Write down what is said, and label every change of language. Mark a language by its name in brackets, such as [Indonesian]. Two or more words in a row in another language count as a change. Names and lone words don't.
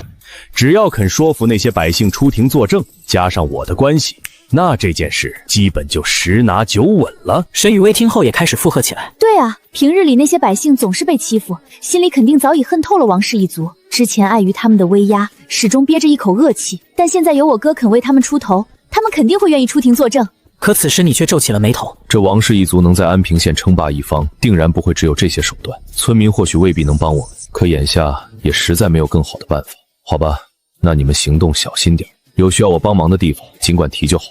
[Chinese] 只要肯說服那些百姓出庭作證，加上我的關係，那這件事基本就10拿9穩了。沈雨薇聽後也開始附和起來。对啊，平日裡那些百姓總是被欺負，心裡肯定早已恨透了王氏一族。之前礙於他們的威壓，始終憋着一口惡氣，但現在有我哥肯為他們出頭，他們肯定會願意出庭作證。可此時你卻皺起了眉頭。這王氏一族能在安平縣稱霸一方，定然不會只有這些手段。村民或許未必能幫我們，可眼下也實在沒有更好的辦法。好吧，那你們行動小心點，有需要我幫忙的地方儘管提就好了。